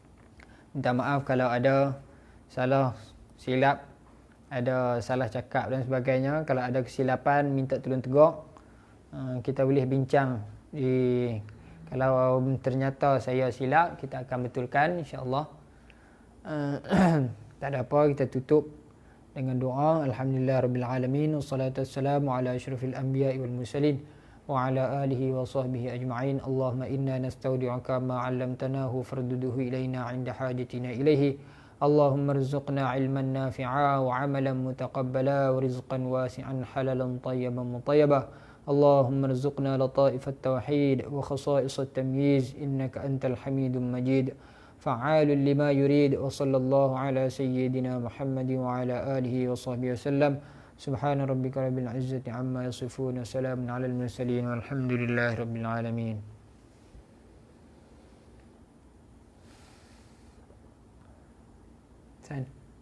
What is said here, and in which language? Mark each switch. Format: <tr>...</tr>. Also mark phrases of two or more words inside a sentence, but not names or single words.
<ms>Minta maaf kalau ada salah silap ada salah cakap dan sebagainya. Kalau ada kesilapan, minta tolong tegur. Kita boleh bincang. Kalau ternyata saya silap, kita akan betulkan</ms> <ar>إن شاء الله.</ar> <ms>Tak ada apa, kita tutup dengan doa.</ms> <ar>الحمد لله رب العالمين، والصلاة والسلام على أشرف الأنبياء والمرسلين وعلى آله وصحبه أجمعين. اللهم إنا نستودعك ما علمتناه فاردده إلينا عند حاجتنا إليه. اللهم ارزقنا علما نافعا وعملا متقبلا ورزقا واسعا حلالا طيبا مطيبا. اللهم ارزقنا لطائف التوحيد وخصائص التمييز إنك أنت الحميد المجيد. فعال لما يريد وصلى الله على سيدنا محمد وعلى آله وصحبه وسلم سبحان ربك رب العزة عما يصفون وسلام على المرسلين والحمد لله رب العالمين.</ar>